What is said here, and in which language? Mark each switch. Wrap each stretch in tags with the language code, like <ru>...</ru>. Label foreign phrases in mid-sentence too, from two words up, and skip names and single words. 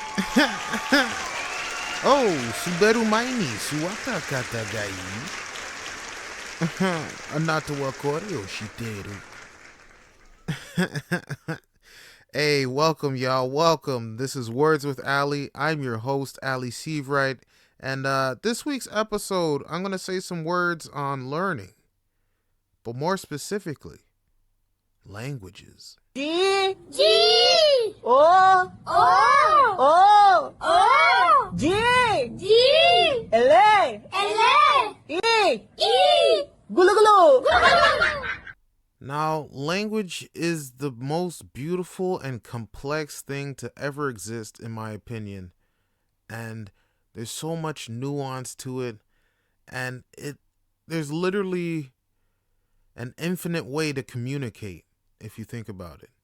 <ja>Oh, Subaru Maini, Suwaka Katagai. あなたはこれをしてる.</ja> <en>Hey, welcome, y'all. Welcome. This is Words with Ali. I'm your host, Ali Seavright. And this week's episode, I'm going to say some words on learning, but more specifically, languages. G G O O O G G L E E Gulu Gulu. Now, language is the most beautiful and complex thing to ever exist, in my opinion. And there's so much nuance to it. And there's literally an infinite way to communicate, if you think about it.</en>